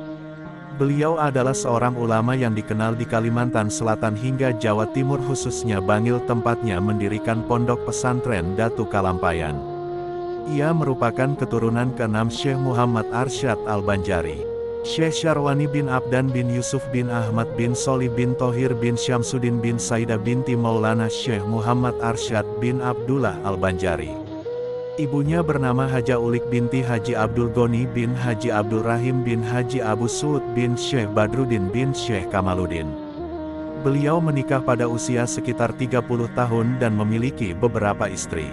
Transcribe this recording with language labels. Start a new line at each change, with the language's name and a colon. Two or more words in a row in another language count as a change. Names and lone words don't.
Indonesian: Beliau adalah seorang ulama yang dikenal di Kalimantan Selatan hingga Jawa Timur, khususnya Bangil tempatnya mendirikan pondok pesantren Datu Kalampayan. Ia merupakan keturunan ke-6 Syekh Muhammad Arsyad Al-Banjari. Syekh Syarwani bin Abdan bin Yusuf bin Ahmad bin Solih bin Thohir bin Syamsuddin bin Saidah binti Maulana Syekh Muhammad Arsyad bin Abdullah Al-Banjari. Ibunya bernama Haja Ulik binti Haji Abdul Goni bin Haji Abdul Rahim bin Haji Abu Suud bin Syekh Badruddin bin Syekh Kamaluddin. Beliau menikah pada usia sekitar 30 tahun dan memiliki beberapa istri.